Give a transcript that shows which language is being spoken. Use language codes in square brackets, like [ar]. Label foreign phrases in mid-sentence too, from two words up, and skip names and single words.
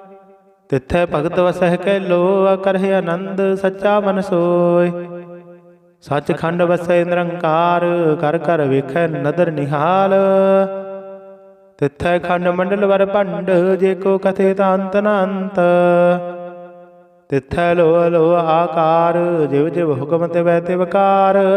[pa] ਤਿਥੈ ਭਗਤ ਵਸਹ ਕੈ ਲੋ ਕਰਹਿ ਆਨੰਦ ਸੱਚਾ ਮਨ ਸੋਇ। ਸੱਚਖੰਡ ਵਸੈ ਨਿਰੰਕਾਰ, ਕਰ ਕਰ ਵੇਖੈ ਨਦਰ ਨਿਹਾਲ। ਤਿੱਥੈ ਖੰਡ ਮੰਡਲ ਵਰ ਭੰਡ, ਜੇ ਕੋ ਕਥੇ ਤਾਂ ਅੰਤ ਨ ਅੰਤ। ਤਿੱਥੈ ਲੋ ਲੋ ਆਕਾਰ, ਜਿਵ ਜਿਵ ਹੁਕਮ ਤਿਵੈ ਤਿਵਕਾਰ।